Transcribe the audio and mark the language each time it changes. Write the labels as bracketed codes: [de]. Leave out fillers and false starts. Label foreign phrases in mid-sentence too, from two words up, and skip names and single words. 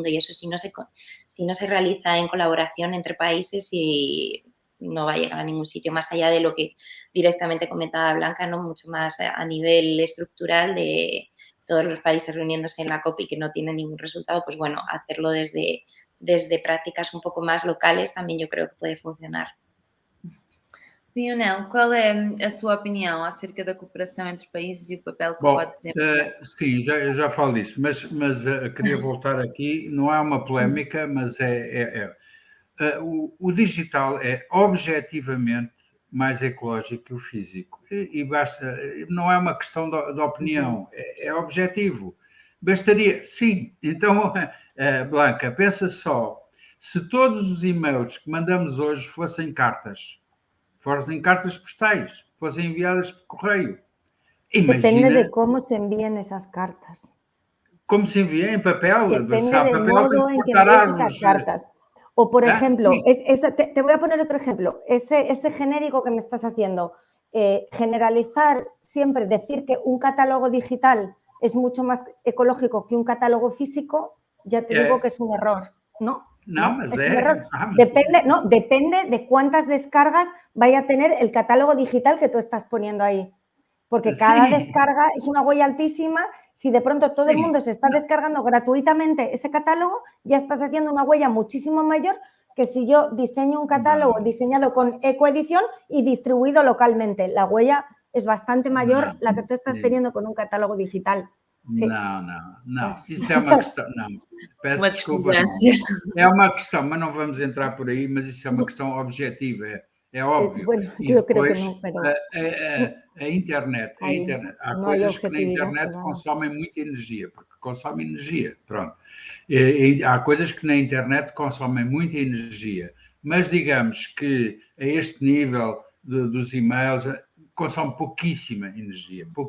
[es] Y eso si no se realiza en colaboración entre países, y no va a llegar a ningún sitio, más allá de lo que directamente comentaba Blanca, ¿no? Mucho más a nivel estructural de todos los países reuniéndose en la COP y que no tiene ningún resultado, pues bueno, hacerlo desde prácticas un poco más locales también yo creo que puede funcionar. [pt] Lionel, qual é a sua opinião acerca da cooperação entre países e o papel que pode desempenhar? Sim, eu já falo disso, mas queria voltar aqui, não é uma polémica, mas o digital é objetivamente mais ecológico que o físico, e basta, não é uma questão de opinião, é objetivo. Bastaria, sim. Então, Blanca, pensa só, se todos os e-mails que mandamos hoje fossem cartas postais, fossem enviadas por correio, [es] Depende de [pt] imagina [es] cómo se envíen esas cartas. [pt] como se envia em papel. Se [es] Depende [pt] há [es] del [pt] papel, tem [es] modo [pt] que [es] en que [pt] cortar [es] envíes esas [pt] árvores. [es] cartas. O, por ejemplo, [pt] Sim. [es] te voy a poner otro ejemplo. Ese genérico que me estás haciendo, generalizar siempre, decir que un catálogo digital es mucho más ecológico que un catálogo físico, ya te digo que es un error, ¿no? [pt] Não, mas [es] es [pt] é. [es] un error. [pt] Mas [es] Depende de cuántas descargas vaya a tener el catálogo digital que tú estás poniendo ahí. Porque cada descarga es una huella altísima. Si de pronto todo el mundo se está descargando gratuitamente ese catálogo, ya estás haciendo una huella muchísimo mayor que si yo diseño un catálogo diseñado con ecoedición y distribuido localmente. La huella es bastante mayor la que tú estás teniendo con un catálogo digital. Sí. [pt] Não. Isso é uma questão. Não, peço Uma desculpa. discordância. É uma questão, mas não vamos entrar por aí, mas isso é uma questão objetiva, é óbvio. [es] Bueno, [pt] E [es] yo creo que [pt] depois, [es] no, pero [pt] a internet. Há [es] no hay [pt] coisas que na [es] objetividad, [pt] internet [es] claro. [pt] consomem muita energia, porque consomem energia, pronto. E há coisas que na internet consomem muita energia, mas digamos que a este nível dos e-mails consome pouquíssima energia.